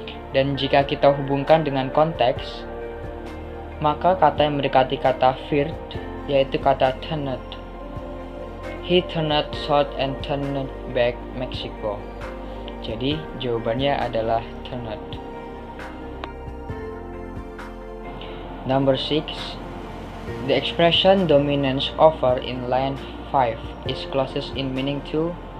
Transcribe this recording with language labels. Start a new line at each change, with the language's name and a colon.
Indonesian: Dan jika kita hubungkan dengan konteks, maka kata yang mendekati kata feared yaitu kata turned.
English: He turned south and turned back Mexico.
Indonesian: Jadi jawabannya adalah turned.
English: Number 6. The expression dominance over in line 5 is closest in meaning to.